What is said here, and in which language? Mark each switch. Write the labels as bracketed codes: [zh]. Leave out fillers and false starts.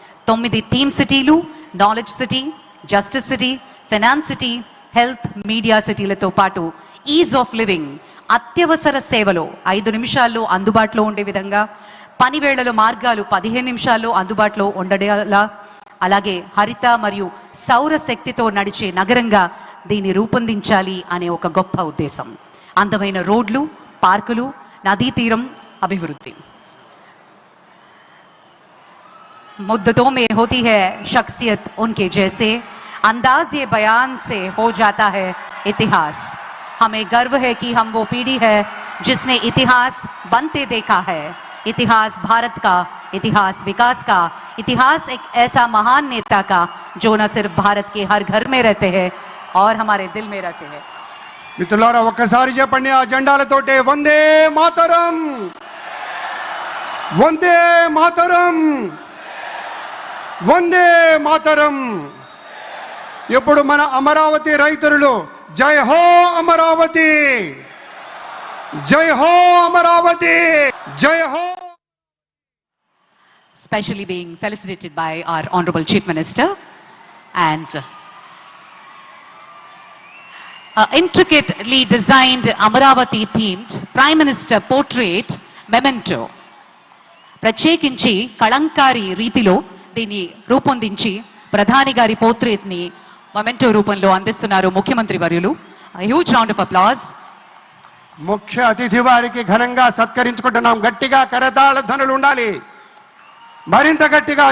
[te] 9 theme సిటీలు, knowledge city, justice city, finance city, health, media సిటీలతో పాటు is of living, అత్యవసర సేవలు 5 నిమిషాల్లో అందుబాటులో ఉండే విధంగా, పని వేళల మార్గాలు 15 నిమిషాల్లో అందుబాటులో ఉండేలా, అలాగే హరిత మరియు సౌర శక్తితో నడిచే నగరంగా దీన్ని రూపొందించాలి అనే ఒక గొప్ప ఉద్దేశం. అందమైన రోడ్లు, పార్కులు, నదీ తీరం అభివృద్ధి. [hi] मुद्दतों में होती है शख्सियत उनके जैसे, अंदाज ये बयान से हो जाता है इतिहास. हमें गर्व है कि हम वो पीढ़ी है जिसने इतिहास बनते देखा है. इतिहास भारत का, इतिहास विकास का, इतिहास एक ऐसा महान नेता का जो न सिर्फ भारत के हर घर में रहते हैं और हमारे दिल में रहते हैं. [te] మిత్రులారా ఒక్కసారి చెప్పండి ఆ జెండాలతోటే వందే మాతరం, వందే మాతరం, వందే మాతరం. ఇప్పుడు మన అమరావతి రైతులు జై హో అమరావతి, జై హో అమరావతి, జై హో. [en] Specially being felicitated by our Honorable Chief Minister and intricately designed Amaravati themed Prime Minister portrait memento. [te] ప్రత్యేకించి కళంకారి రీతిలో దీన్ని రూపొందించి ప్రధాని గారి పోర్ట్రేట్ ని మొమెంటో రూపంలో అందిస్తున్నారు ముఖ్యమంత్రి వర్యులు. [en] Huge round of applause. [te] ముఖ్య అతిథి వారికి ఘనంగా సత్కరించుకుంటున్నాం. గట్టిగా కరతాళ ధ్వనులు ఉండాలి, మరింత గట్టిగా.